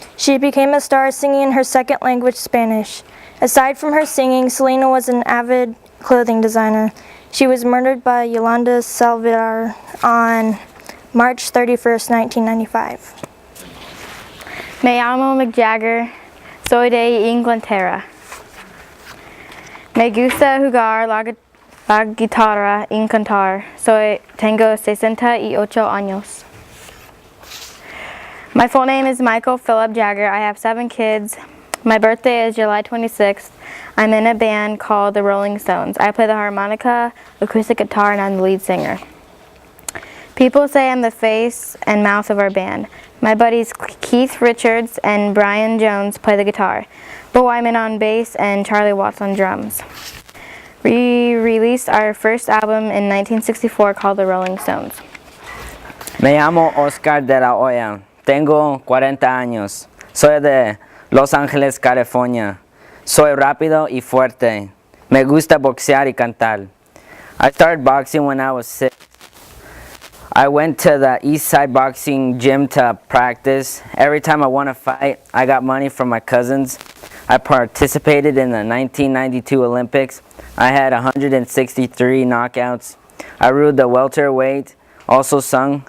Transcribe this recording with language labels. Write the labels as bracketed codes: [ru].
[en] She became a star singing in her second language, Spanish. Aside from her singing, Selena was an avid clothing designer. She was murdered by Yolanda Salazar on March 31st, 1995. [es] Me llamo Mick Jagger. Soy de Inglaterra. Me gusta jugar la guitarra y cantar. Tengo 68 años. [en] My full name is Michael Philip Jagger. I have 7 kids. My birthday is July 26th. I'm in a band called the Rolling Stones. I play the harmonica, acoustic guitar, and I'm the lead singer. People say I'm the face and mouth of our band. My buddies Keith Richards and Brian Jones play the guitar. Bo Wyman on bass and Charlie Watts on drums. We released our first album in 1964 called The Rolling Stones. [es] Me llamo Oscar de la Hoya. Tengo 40 años. Soy de Los Ángeles, California. Soy rápido y fuerte. Me gusta boxear y cantar. [en] I started boxing when I was 6. I went to the East Side Boxing gym to practice. Every time I won a fight, I got money from my cousins. I participated in the 1992 Olympics. I had 163 knockouts. I ruled the welterweight, also sung.